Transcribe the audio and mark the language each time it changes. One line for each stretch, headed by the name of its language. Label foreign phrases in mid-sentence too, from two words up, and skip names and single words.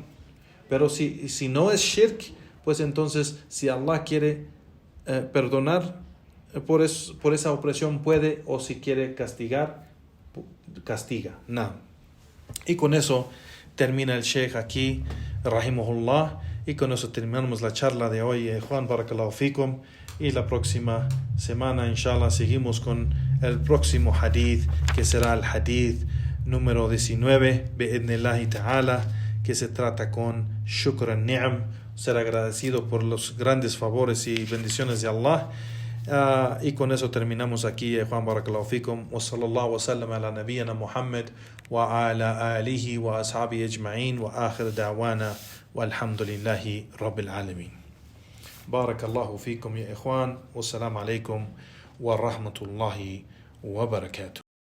Spanish: Pero si no es shirk, pues entonces si Allah quiere perdonar por esa opresión puede, o si quiere castigar castiga. No. Y con eso termina el Sheikh aquí, rahimahullah, y con eso terminamos la charla de hoy. Juan,
Arabic: بارك الله فيكم.
Spanish: Y la próxima semana, inshallah, seguimos con el próximo hadith, que será el hadith número 19,
Arabic: بإذن الله تعالى,
Spanish: que se trata con
Arabic: شكر النعم,
Spanish: ser agradecido por los grandes favores y bendiciones de Allah. Y con eso terminamos aquí. Juan,
Arabic: بارك الله فيكم. وصلى الله وسلم على نبينا محمد وعلى آله وأصحابه أجمعين وآخر دعوانا والحمد لله رب العالمين. بارك الله فيكم يا إخوان. والسلام عليكم ورحمة الله وبركاته.